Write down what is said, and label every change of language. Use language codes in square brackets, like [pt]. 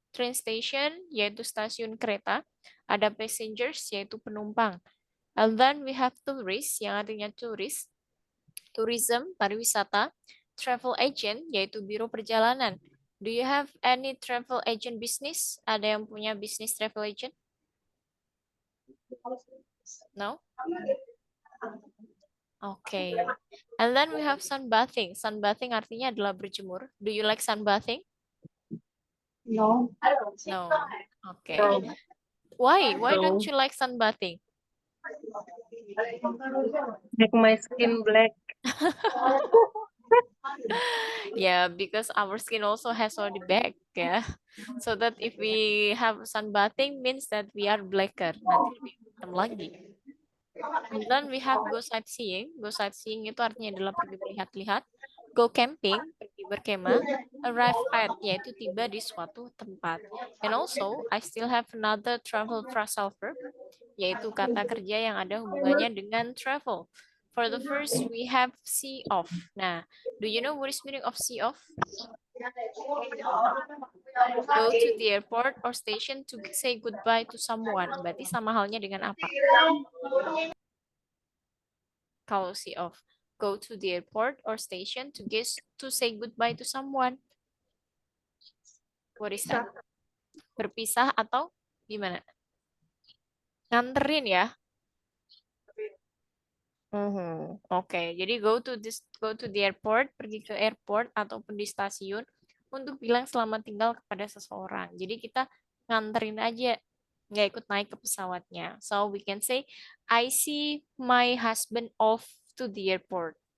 [id] Train station, yaitu stasiun kereta. Ada passengers, yaitu penumpang. [en] And then we have tourist, [id] yang artinya turis. [en] Tourism, pariwisata. [id] Travel agent, yaitu biro perjalanan. [en] Do you have any travel agent business? [id] Ada yang punya bisnis travel agent? [en] No? Okay. And then we have sunbathing. [id] Sunbathing artinya adalah berjemur. [en] Do you like sunbathing? No. No. Okay. Why? Why don't you like sunbathing? Make my skin black. Yeah, because our skin also has already back, yeah. So that if we have sunbathing means that we are blacker, [id] nanti lebih hitam lagi. [en] And then we have go sightseeing. [id] Go sightseeing itu artinya adalah pergi melihat-lihat. Go camping, pergi berkemah. Arrive at, yaitu tiba di suatu tempat. [en] And also, I still have another travel phrasal verb, [id] yaitu kata kerja yang ada hubungannya dengan travel. [en] For the first, we have see off. Nah, do you know what is meaning of see off? Go to the airport or station to say goodbye to someone. [id] Berarti sama halnya dengan apa? Kalau see off. [en] Go to the airport or station to say goodbye to someone. What is that? [id] Berpisah atau gimana? Nganterin ya? Oke, jadi [en] go to the airport, [id] pergi ke airport ataupun di stasiun untuk bilang selamat tinggal kepada seseorang. Jadi kita nganterin aja, nggak ikut naik ke pesawatnya. [en] So we can say, I see my husband off to the airport.